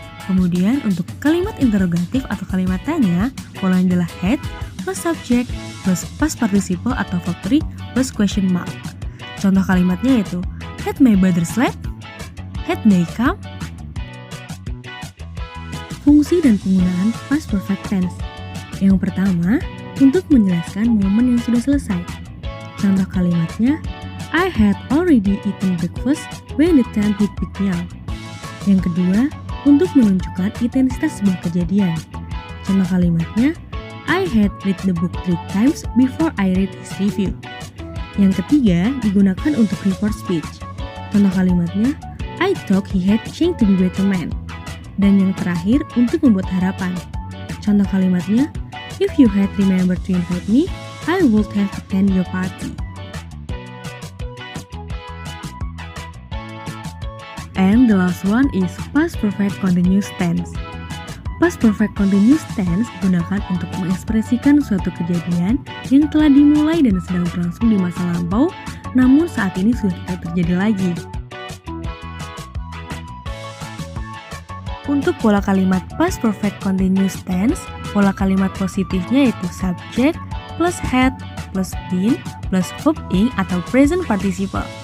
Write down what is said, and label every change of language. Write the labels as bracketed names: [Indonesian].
[Indonesian] Kemudian untuk kalimat interrogatif atau kalimat tanya, polanya adalah had plus subject plus past participle atau verb 3 plus question mark. Contoh kalimatnya yaitu [English] had my brother slept, had they come. [Indonesian] Fungsi dan penggunaan past perfect tense. Yang pertama, untuk menjelaskan momen yang sudah selesai. Contoh kalimatnya, [English] I had already eaten breakfast when the train hit pick me up. [Indonesian] Yang kedua, untuk menunjukkan intensitas sebuah kejadian. Contoh kalimatnya, [English] I had read the book 3 times before I read his review. [Indonesian] Yang ketiga, digunakan untuk report speech. Contoh kalimatnya, [English] I thought he had changed to be better man. [Indonesian] Dan yang terakhir, untuk membuat harapan. Contoh kalimatnya, [English] if you had remembered to invite me, I would have attended your party. And the last one is past perfect continuous tense. [Indonesian] Past perfect continuous tense digunakan untuk mengekspresikan suatu kejadian yang telah dimulai dan sedang berlangsung di masa lampau, namun saat ini sudah tidak terjadi lagi. Untuk pola kalimat past perfect continuous tense, pola kalimat positifnya yaitu subject plus had plus been plus verb ing atau present participle.